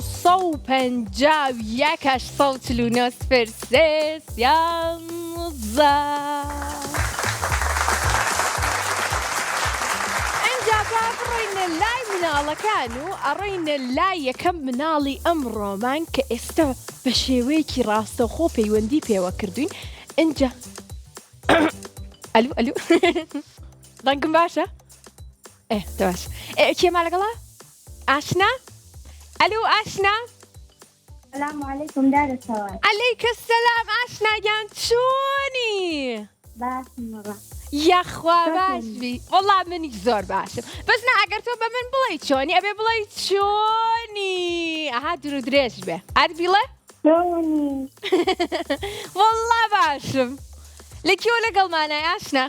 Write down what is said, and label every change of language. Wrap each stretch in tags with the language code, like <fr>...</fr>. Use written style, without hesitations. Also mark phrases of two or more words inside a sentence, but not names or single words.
<ckb>751 849 03 11 ئەنجا با بڕۆینە لای مناڵەکان و ئەڕۆینە لای یەکەم مناڵی ئەمڕۆمان کە ئێستا بە شێوەیەکی ڕاستەوخۆ پەیوەندی پێوە کردوین ئەنجا ئەلو ڕەنگم باشە؟ باش کێما لەگەڵا؟ ئاشنا؟ ئەلو ئاشنا؟</ckb> <ar>السلام عليكم دار السواد. عليك السلام</ar> <ckb>ئاشنا گیان چۆنی؟ باشم وەڵا. یاخوا باش بی وەڵا منیش زۆر باشم بەس نا ئەگەر تۆ بە من بڵێی چۆنی ئەبێ بڵێی چۆنی ئەها دوور و درێژ بێ ئەر بیڵێ؟ چۆنی؟ وەڵا باشم لەکوێ لەگەڵمانای ئاشنا؟</ckb>